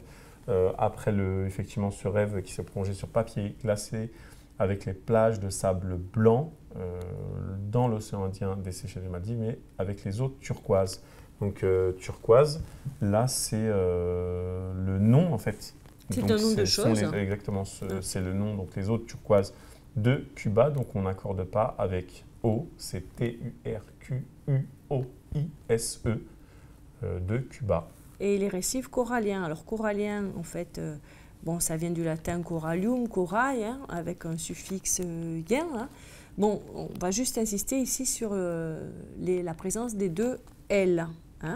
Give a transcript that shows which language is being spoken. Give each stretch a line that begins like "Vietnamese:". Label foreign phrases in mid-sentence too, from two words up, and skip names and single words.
French: Après effectivement ce rêve qui s'est prolongé sur papier glacé avec les plages de sable blanc dans l'océan Indien des Seychelles et des Maldives, mais avec les eaux turquoises. Donc, turquoise, là, c'est le nom en fait. C'est un nom de chose. Exactement, c'est le nom, donc les eaux turquoises de Cuba. Donc on n'accorde pas avec O, c'est T-U-R-Q-U-O-I-S-E de Cuba. Et les récifs coralliens. Alors corallien, en fait, ça vient du latin corallium, corail, hein, avec un suffixe ien. Hein. Bon, on va juste insister ici sur la présence des deux L. Hein.